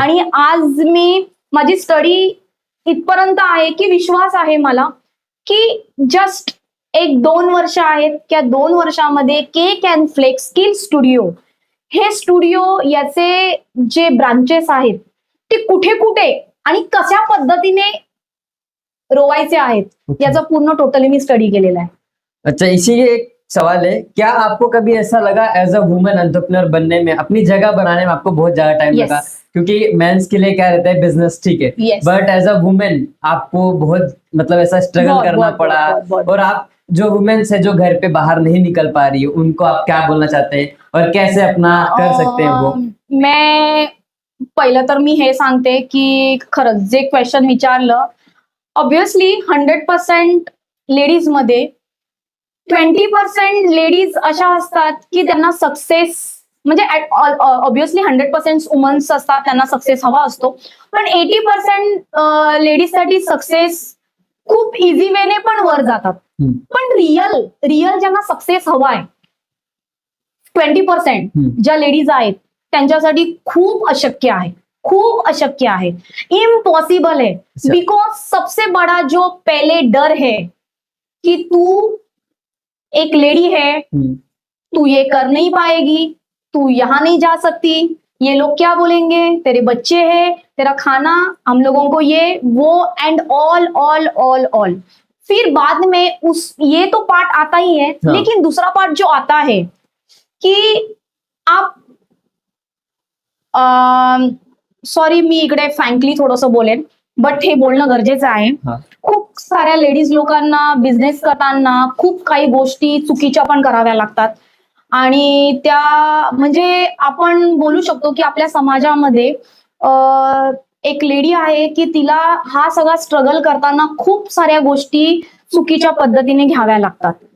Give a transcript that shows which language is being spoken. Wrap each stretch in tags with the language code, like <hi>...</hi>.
<mr>आणि आज मी माझी स्टडी इथपर्यंत आहे की विश्वास आहे मला की जस्ट 1-2 वर्ष आहेत त्या 2 वर्षामध्ये cake and flex skill studio हे स्टुडिओ याचे जे ब्रांचेस आहेत ते कुठे कुठे आणि कशा पद्धतीने रोवायचे आहेत याचा पूर्ण टोटली मी स्टडी केलेला आहे.</mr> <hi>अच्छा इसी एक सवाल है क्या आपको कभी ऐसा लगा एज अ वुमेन एंटरप्रेन्योर बनने में अपनी जगह बनाने में आपको बहुत ज्यादा टाइम</hi> <en>Yes.</en> <hi>लगा क्योंकि मेंस के लिए क्या रहता है बिजनेस ठीक है</hi> <en>Yes.</en> <hi>But as a women आपको बहुत मतलब ऐसा स्ट्रगल बहुत, करना बहुत, पड़ा बहुत। और आप जो वुमेन्स है जो घर पे बाहर नहीं निकल पा रही है उनको आप क्या बोलना चाहते हैं और कैसे अपना कर सकते हैं वो?</hi> <mr>मैं पहिलं तर मी हे सांगते की खरंच जे क्वेश्चन विचारलं ऑब्विसली 100% लेडीज मध्ये 20% लेडीज अशा असतात की त्यांना सक्सेस म्हणजे ऑब्विसली 100% वुमन्स असतात त्यांना सक्सेस हवा असतो पण 80% लेडीजसाठी सक्सेस खूप इझी वेने पण वर जातात. पण रिअल ज्यांना सक्सेस हवा आहे 20% ज्या लेडीज आहेत त्यांच्यासाठी खूप अशक्य आहे</mr> <hi>इम्पॉसिबल है. बिकॉज सबसे बड़ा जो पहले डर है कि तू एक लेडी है तू ये कर नहीं पाएगी तू यहाँ नहीं जा सकती, ये लोग क्या बोलेंगे, तेरे बच्चे हैं, तेरा खाना, हम लोगों को ये वो and all all all all. फिर बाद में ये तो पार्ट आता ही है, हाँ. लेकिन दूसरा पार्ट जो आता है की आप</hi> <mr>सॉरी मी इकडे फ्रँकली थोडंसं बोलेन, बट हे बोलणं गरजेचं आहे. हा. खूप साऱ्या लेडीज लोकांना बिझनेस करताना खूप काही गोष्टी चुकीच्या पण कराव्या लागतात आणि त्या म्हणजे आपण बोलू शकतो की आपल्या समाजामध्ये एक लेडी आहे की तिला हा सगळा स्ट्रगल करताना खूप साऱ्या गोष्टी चुकीच्या पद्धतीने घ्याव्या लागतात.</mr>